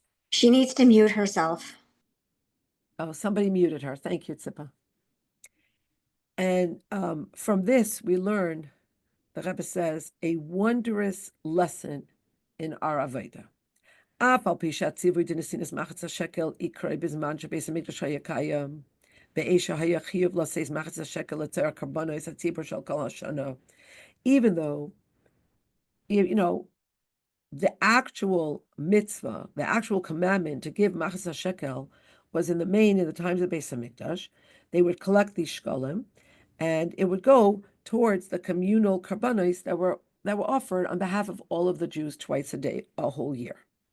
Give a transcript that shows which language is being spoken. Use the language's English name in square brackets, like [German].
[English] She needs to mute herself. Oh, somebody muted her. Thank you, Tzippa. And from this, we learn, the Rebbe says, a wondrous lesson in our Avodah. [Hebrew] אף על פי שהציווי דנשינס מחץ השקל יקרה בזמן שבית המקדש היה קיים, באש היה חיוב לעשות מחץ השקל לצורך קורבנות הציבור של כל השנה. [English] Even though, you know, the actual mitzvah, the actual commandment to give machzah shekel was in the main in the times of Beis Hamikdash. They would collect these shkolim, and it would go towards the communal karbanos that were offered on behalf of all of the Jews twice a day, a whole year.